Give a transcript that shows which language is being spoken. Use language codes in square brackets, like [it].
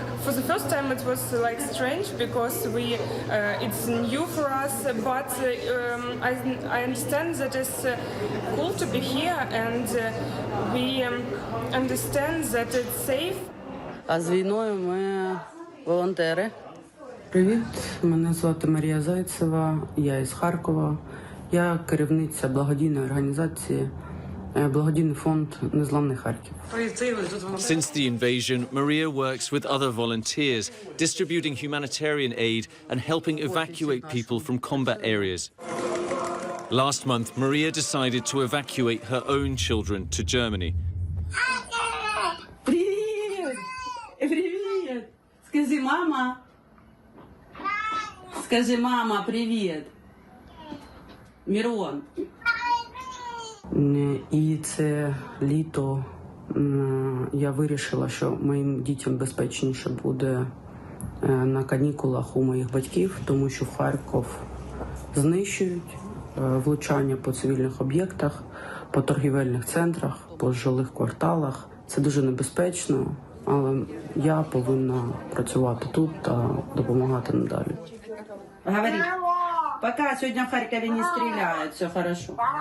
[en] For the first time, it was like strange because it's new for us. But I understand that it's cool to be here, and we understand that it's safe. [uk] А з війною ми волонтери. Привіт, мене звати Марія Зайцева, я із Харкова. Я керівниця благодійної організації благодійний фонд «Незламний Харків». [en] Since the invasion, Maria works with other volunteers, distributing humanitarian aid and helping evacuate people from combat areas. Last month, Maria decided to evacuate her own children to Germany. [uk] Привіт! Привіт! Скажи, мама! Скажи, мама, привіт! Мирон! І це літо я вирішила, що моїм дітям безпечніше буде на канікулах у моїх батьків, тому що в Харків знищують влучання по цивільних об'єктах, по торгівельних центрах, по жилих кварталах. Це дуже небезпечно, але я повинна працювати тут та допомагати надалі. Говори. [ru] Пока, сегодня в Харькове не стреляют, все хорошо.